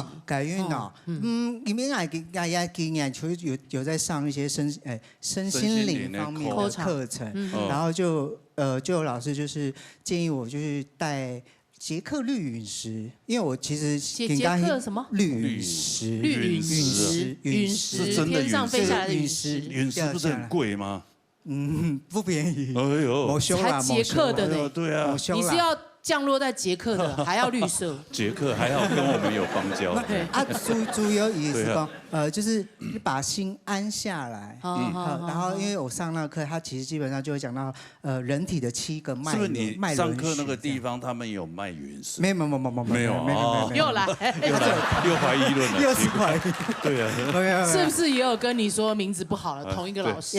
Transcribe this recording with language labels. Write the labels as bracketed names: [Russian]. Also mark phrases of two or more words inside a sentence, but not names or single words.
[Chinese] 改運啊，因為大家經驗有在上一些身心靈方面的課程，然後就有老師就是建議我就是帶捷克綠隕石，因為我其實捷克什麼綠隕石，隕石，天上飛下來的隕石，隕石不是很貴嗎？不便宜。哎呦，才捷克的呢，對啊，你是要降落在捷克的，還要綠色。捷克還好跟我們有邦交。主要也是講，就是把心安下來。然後因為我上那個課，他其實基本上就會講到，人體的7個脈輪。是不是你上課那個地方，他們有賣隕石？沒有。又來，又懷疑論了。又是懷疑。對啊。是不是也有跟你說名字不好了？同一個老師？